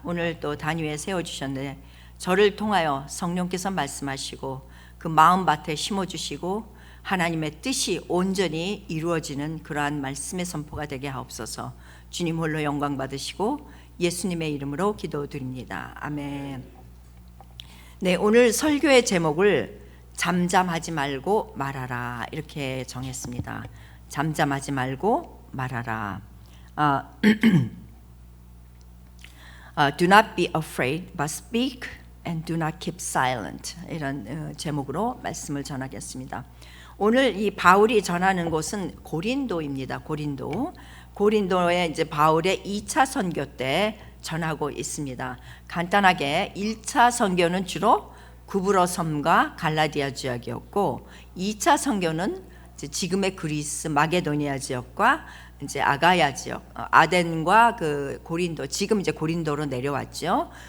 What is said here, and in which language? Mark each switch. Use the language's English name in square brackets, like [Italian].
[Korean] 오늘 또 단위에 세워주셨는데 저를 통하여 성령께서 말씀하시고 그 마음밭에 심어주시고 하나님의 뜻이 온전히 이루어지는 그러한 말씀의 선포가 되게 하옵소서. 주님 홀로 영광 받으시고 예수님의 이름으로 기도드립니다. 아멘. 네, 오늘 설교의 제목을 잠잠하지 말고 말하라 이렇게 정했습니다. 잠잠하지 말고 말하라. [English] Do not be afraid, but speak and do not keep silent. [Korean] 이런 제목으로 말씀을 전하겠습니다. 오늘 이 바울이 전하는 곳은 고린도입니다. 고린도에 이제 바울의 2차 선교 때 전하고 있습니다. 간단하게 1차 선교는 주로 구브로 섬과 갈라디아 지역이었고 2차 선교는 지금의 그리스 마게도니아 지역과 이제 아가야 지역, 아덴과 그 고린도, 지금 이제 고린도로 내려왔죠.